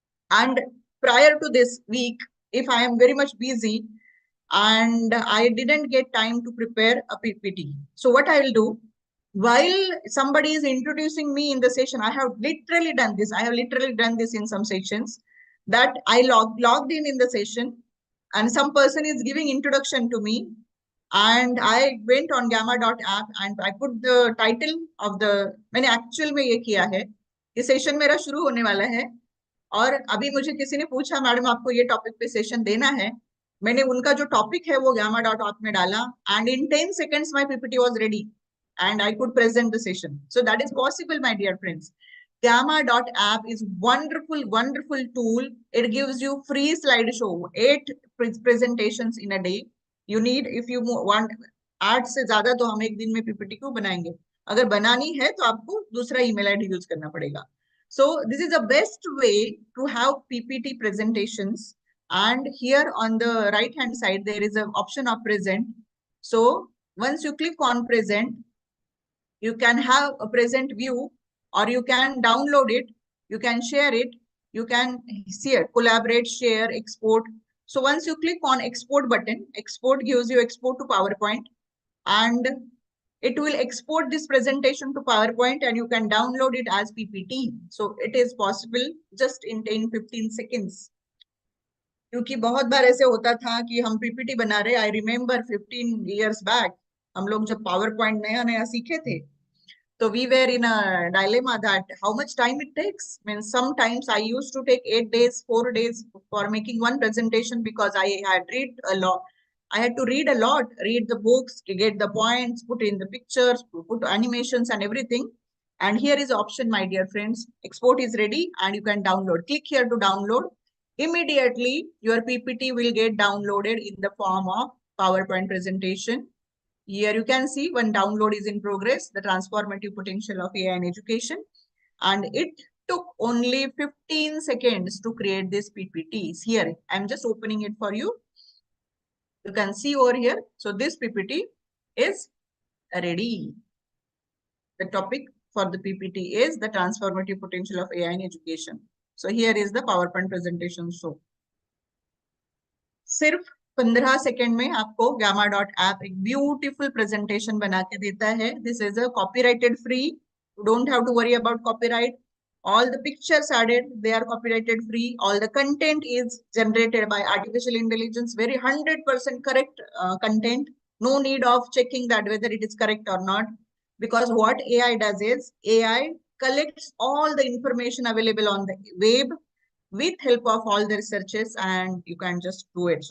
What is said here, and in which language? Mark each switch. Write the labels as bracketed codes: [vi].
[en] And prior to this week, if I am very much busy, and I didn't get time to prepare a PPT. So what I will do, while somebody is introducing me in the session, I have literally done this. I have literally done this in some sections, that I logged in the session and some person is giving introduction to me. And I went on gamma.app and I put the title of the, [hi] मैंने actual में ये किया है, ये session मेरा शुरू होने वाला है और अभी मुझे किसी ने पूछा मैडम आपको ये टॉपिक पे सेशन देना है, मैंने उनका जो टॉपिक है वो gamma.auth में डाला [en] and in 10 seconds my PPT was ready and I could present the session. So that is possible, my dear friends. Gamma.app is wonderful tool. It gives you free slideshow, 8 presentations in a day. You need, if you want [hi] 8 से ज्यादा तो हम एक दिन में PPT क्यों बनाएंगे? अगर बनानी है तो आपको दूसरा email ID यूज करना पड़ेगा. [en] So this is the best way to have PPT presentations. And here on the right hand side there is an option of present. So once you click on present, you can have a present view, or you can download it, you can share it, you can see it, collaborate, share, export. So once you click on export button, export gives you export to PowerPoint, and it will export this presentation to PowerPoint and you can download it as PPT. So it is possible just in 10-15 seconds. [hi] क्योंकि बहुत बार ऐसे होता था कि हम PPT बना रहे, [en] I remember 15 years back [hi] हम लोग जब पावर पॉइंट नया नया सीखे थे, [en] so we were in a dilemma that how much time it takes. I mean, sometimes I used to take 8 days, 4 days for making one presentation because I had read a lot. I had to read a lot, read the books, to get the points, put in the pictures, put animations and everything. And here is option, my dear friends. Export is ready and you can download. Click here to download. Immediately, your PPT will get downloaded in the form of PowerPoint presentation. Here you can see one download is in progress, the transformative potential of AI in education. And it took only 15 seconds to create this PPTs. Here, I'm just opening it for you. You can see over here. So this PPT is ready. The topic for the PPT is the transformative potential of AI in education. So here is the PowerPoint presentation show. [hi] सिर्फ 15 second में आपको gamma.app एक beautiful presentation बना के देता है. [en] This is a copyrighted free. You don't have to worry about copyright. All the pictures added, they are copyrighted free. All the content is generated by artificial intelligence, very 100% correct content. No need of checking that whether it is correct or not. Because what AI does is, AI collects all the information available on the web with help of all the researches, and you can just do it.